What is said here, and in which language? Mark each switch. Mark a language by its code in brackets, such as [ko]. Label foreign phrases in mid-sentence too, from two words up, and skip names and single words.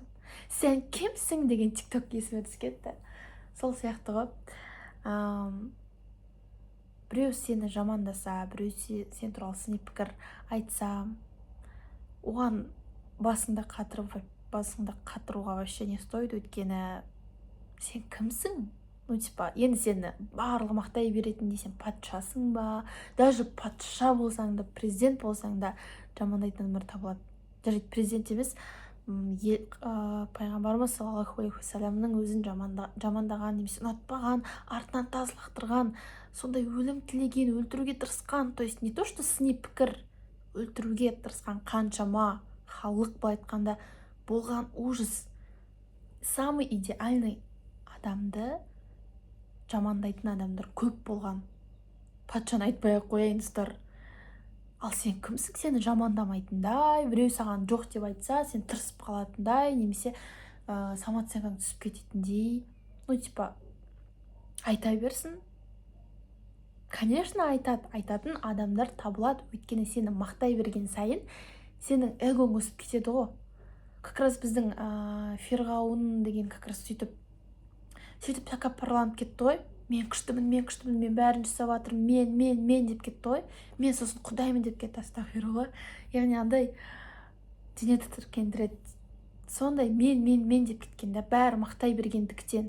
[kk] Сен кімсің деген тикток есіме түсіп кетті. Сол сияқты ғой. Біреу сені жамандаса, біреу сен туралы сыни пікір айтса, оған басыңда қатыруға [ru] вообще не стоит, [kk] өйткені сен кімсің? Енді сені барлығы мақтай беретіндей сен патшасың ба? Даже патша болсаң да, президент болсаң да жамандайтын адамдар табылады. Даже президент емес, пайғамбарымыз [ar] صلى الله عليه وسلم [kk] өзін жамандаған, немесе ұнатпаған, артынан таз лақтырған, сондай өлім тілеген, өлтіруге тырысқан, [ru] то есть не то что [kk] сыни пікір, өлтіруге тырысқан қаншама халық, былай айтқанда болған ужас. [ru] Самый идеальный [kk] адамды жамандайтын адамдар көп болған. Патшаны айтпай-ақ қояйыныздар. Ал сен кімсің? Сені жамандамайтындай, біреу саған жоқ деп айтса, сен тырысып қалатындай, немесе самооценкаң түсіп кететіндей. Айта берсін. Конечно, айтатын адамдар табылады, өйткені сені мақтай берген сайын сенің эгоң өсіп кетеді ғой. [ru] Как раз [kk] біздің Фирғауын деген [ru] как раз [kk] сөйтіп тәкаппарланып кетті ғой. Мен күштімін, мен бәрін жасап жатырмын, мен деп кетті ғой. Мен сосын құдаймын деп кетті, астағфирулла. Яғни андай дене тітіркендіреді. Сондай мен деп кеткенде бәрі мақтай бергендіктен.